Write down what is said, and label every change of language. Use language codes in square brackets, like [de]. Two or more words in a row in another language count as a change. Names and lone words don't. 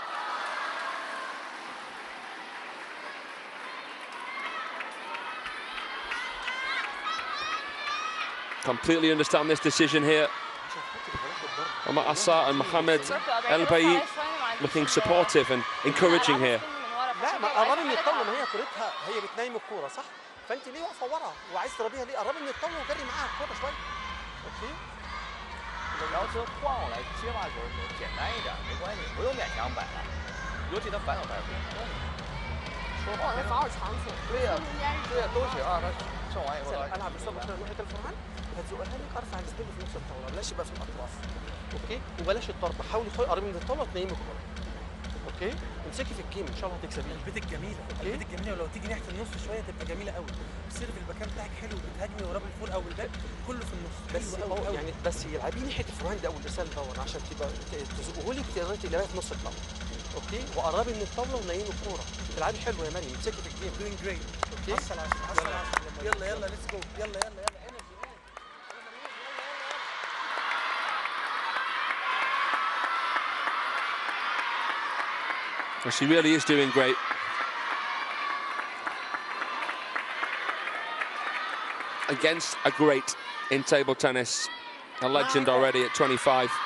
[en] Completely understand this decision here. Omar Assa and Mohamed El Bayi looking supportive and encouraging here. [ar] لا ما قربي من الطاوله، ما هي كورتها هي بتنايم الكوره صح؟ فانت ليه واقفه ورا وعايز تضربيها ليه؟ قربي من الطاوله وجري معاها الكوره شويه. اوكي. [zh] 要求换我来接发球简单一点，没关系，不用勉强摆了，尤其他反手摆不用。说话他反手长处。对呀，对呀，都行啊。他上完以后。 [ar] العب بالظبط كده ناحيه الفرعان هتزقها لك ارفع السبيل في نص الطاوله، بلاش يبقى في الاطراف. اوكي؟ وبلاش الضرب، حاولي قربي من الطاوله وتنيمي الكوره. اوكي؟ امسكي في الجيم ان شاء الله هتكسبيه. البيت الجميله، البيت الجميله، ولو تيجي ناحيه النص شويه تبقى جميله قوي. السيرف الباكان بتاعك حلو، بتهاجمي ورا بالفول او بالباك كله في النص. بس هو يعني بس يلعبي ناحيه الفرهاند او الارسال دور عشان تبقى تزقه لك تقدري تلعبي في نص الطاوله. اوكي؟ وقربي من الطاوله ونيمي الكوره. تلعبي حلو يا مريم، امسكي في الجيم. [en] doing great. [ar] اوكي؟ 10 يلا يلا [en] let's go. [ar] يلا يلا يلا. [en] Well, she really is doing great. Against a great in table tennis, a legend already at 25.